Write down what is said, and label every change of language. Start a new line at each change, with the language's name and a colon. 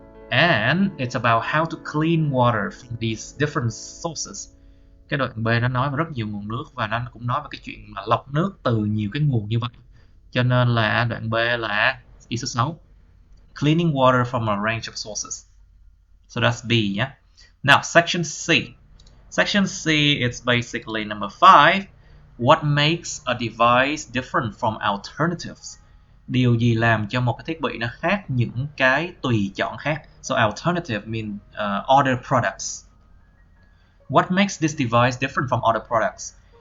English: And it's about how to clean water from these different sources.
Vietnamese: Cái đoạn B nó nói về rất nhiều nguồn nước, và nó cũng nói về cái chuyện mà lọc nước từ nhiều cái nguồn như vậy. Cho nên là đoạn B là ý số 6.
English: Cleaning water from a range of sources. So that's B, yeah? Now, section C. Section C is basically number 5. What makes a device different from alternatives?
Vietnamese: Điều gì làm cho một cái thiết bị nó khác những cái tùy chọn khác?
English: So alternative mean other products. What makes this device different from other products?